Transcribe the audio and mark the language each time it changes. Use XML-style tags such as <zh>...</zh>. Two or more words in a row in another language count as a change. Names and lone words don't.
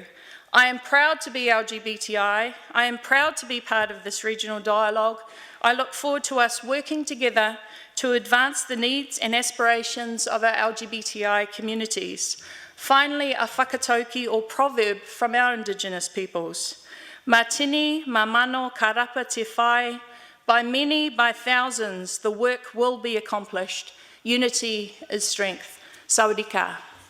<en>I am proud to be LGBTI. I am proud to be part of this regional dialogue. I look forward to us working together to advance the needs and aspirations of our LGBTI communities. Finally, a whakatauki or proverb from our Indigenous peoples.</en> <mi>Ma tini, ma mano, ka rapa te whai.</mi> <en>By many, by thousands, the work will be accomplished. Unity is strength.</en> <th>สวัสดีค่ะ.</th>